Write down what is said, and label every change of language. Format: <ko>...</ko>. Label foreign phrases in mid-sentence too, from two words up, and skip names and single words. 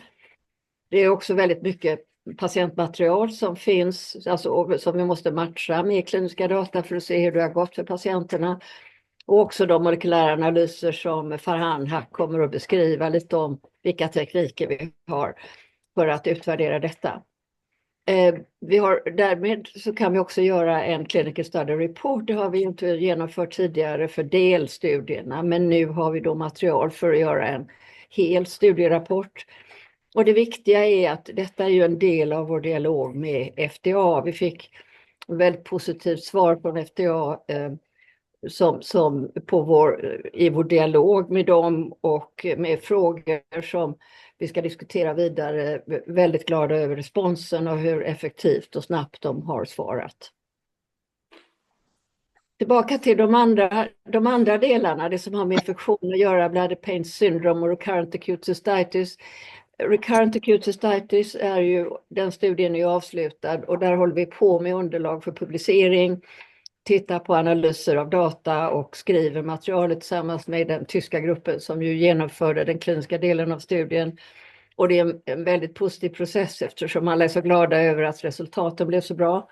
<sv>Det är också väldigt mycket patientmaterial som finns, alltså som vi måste matcha med kliniska data för att se hur det har gått för patienterna. Och också de molekylära analyser som Farhan Haq kommer att beskriva lite om vilka tekniker vi har för att utvärdera detta. Därmed så kan vi också göra en</sv> <en>clinical study report.</en> <sv>Det har vi inte genomfört tidigare för delstudierna, men nu har vi då material för att göra en hel studierapport. Och det viktiga är att detta är ju en del av vår dialog med FDA. Vi fick väldigt positivt svar från FDA i vår dialog med dem och med frågor som vi ska diskutera vidare. Väldigt glada över responsen och hur effektivt och snabbt de har svarat. Tillbaka till de andra delarna, det som har med infektion att göra,</sv> <en>bladder pain syndrome</en> <sv>och</sv> <en>recurrent acute cystitis. Recurrent acute cystitis</en> <sv>är ju, den studien är avslutad och där håller vi på med underlag för publicering, tittar på analyser av data och skriver materialet tillsammans med den tyska gruppen som ju genomförde den kliniska delen av studien. Och det är en väldigt positiv process eftersom alla är så glada över att resultaten blev så bra.</sv>